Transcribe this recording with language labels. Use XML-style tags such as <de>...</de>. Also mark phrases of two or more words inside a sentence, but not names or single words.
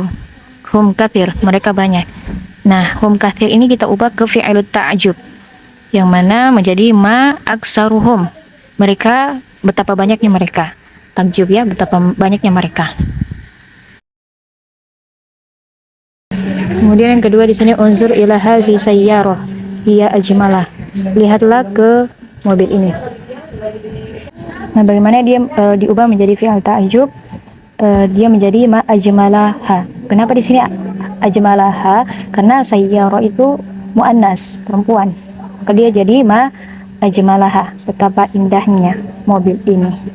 <ar>هم كثير,</ar> <id>mereka banyak. Nah,</id> <ar>هم كثير</ar> <id>ini kita ubah ke</id> <ar>فعل التعجب,</ar> <id>yang mana menjadi</id> <ar>ما أكثرهم.</ar> <id>Mereka, betapa banyaknya mereka. Takjub, ya, betapa banyaknya mereka. Kemudian yang kedua di sini,</id> <ar>انظر إلى هذه السيارة هي أجملة.</ar> <id>Lihatlah ke mobil ini. Nah, bagaimana dia diubah menjadi</id> <ar>فعل التعجب?</ar> <id>Dia menjadi</id> <ar>ما أجملها.</ar> <id>Kenapa di sini ajmalaha? Karena sayyarah itu muannas, perempuan. Maka dia jadi</id> <ar>ما أجملها,</ar> <id>betapa indahnya mobil ini.</id>